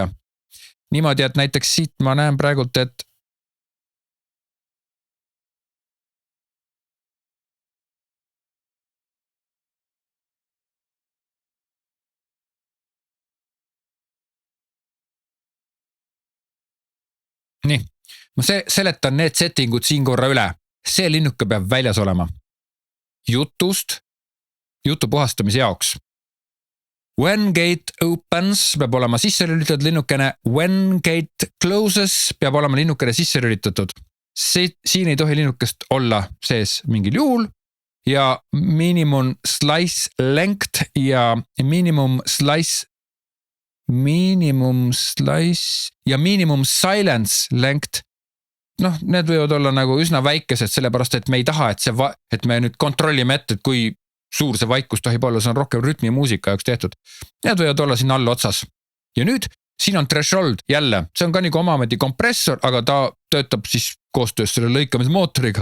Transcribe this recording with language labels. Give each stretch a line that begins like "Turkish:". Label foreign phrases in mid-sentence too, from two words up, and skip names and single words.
Estonian: Niimoodi, et näiteks siit ma näen praegult, et nii, ma seletan need settingud siin korra üle. See linnuke peab väljas olema. Jutu puhastamise jaoks.
English: When gate opens
Estonian: peab olema sisse lülitatud linnukene.
English: When gate closes
Estonian: peab olema linnukene sisse lülitatud. Siin ei tohi linnukest olla sees mingil juhul. Ja
English: minimum slice length
Estonian: ja minimum ja
English: minimum silence length.
Estonian: Need võivad olla nagu üsna väikesed, sellepärast et me ei taha, et me nüüd kontrollime ette, et kui suur see vaikus tohib olla, see on rohkem rütmi muusika jaoks tehtud. Need võivad olla siin all otsas. Ja nüüd siin on threshold jälle, see on ka nagu omameti kompressor, aga ta töötab siis koostöös selle lõikamismootoriga.